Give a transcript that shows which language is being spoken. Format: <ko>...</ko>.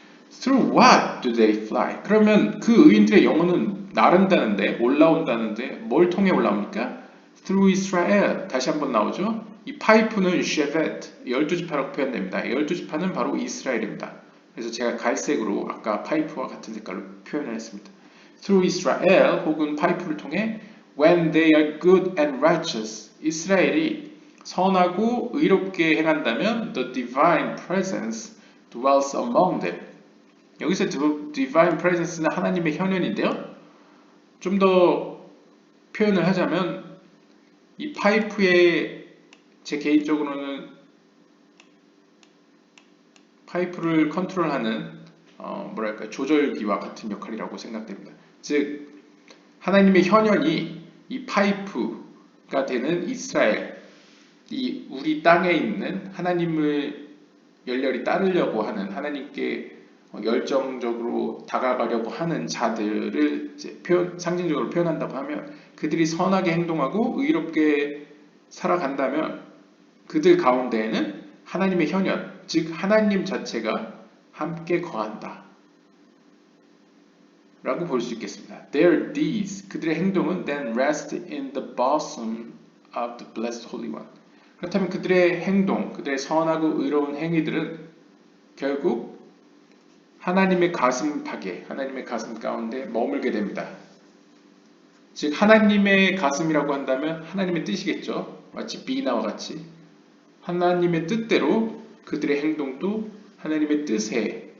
<en>Through what do they fly?</en> <ko>그러면 그 의인들의 영혼은 나른다는데 올라온다는데 뭘 통해 올라옵니까?</ko> <en>Through Israel.</en> <ko>다시 한번 나오죠. 이 파이프는 shevet, 12지파라고 표현됩니다. 12지파는 바로 이스라엘입니다. 그래서 제가 갈색으로 아까 파이프와 같은 색깔로 표현을 했습니다.</ko> <en>Through Israel</en> <ko>혹은 파이프를 통해</ko> <en>when they are good and righteous.</en> <ko>이스라엘이 선하고 의롭게 행한다면</ko> <en>the divine presence dwells among them.</en> <ko>여기서 divine presence는 하나님의 현현인데요. 좀 더 표현을 하자면 이 파이프에 제 개인적으로는 파이프를 컨트롤하는 조절기와 같은 역할이라고 생각됩니다. 즉 하나님의 현현이 이 파이프가 되는 이스라엘, 이 우리 땅에 있는 하나님을 열렬히 따르려고 하는 하나님께 열정적으로 다가가려고 하는 자들을 이제 상징적으로 표현한다고 하면 그들이 선하게 행동하고 의롭게 살아간다면 그들 가운데에는 하나님의 현현, 즉 하나님 자체가 함께 거한다 라고 볼 수 있겠습니다.</ko> <en>Their deeds,</en> <ko>그들의 행동은</ko> <en>then rest in the bosom of the blessed Holy One.</en> <ko>그렇다면 그들의 행동, 그들의 선하고 의로운 행위들은 결국 하나님의 가슴팍에, 하나님의 가슴 가운데 머물게 됩니다. 즉 하나님의 가슴이라고 한다면 하나님의 뜻이겠죠. 마치 비나와 같이 하나님의 뜻대로 그들의 행동도 하나님의 뜻에</ko>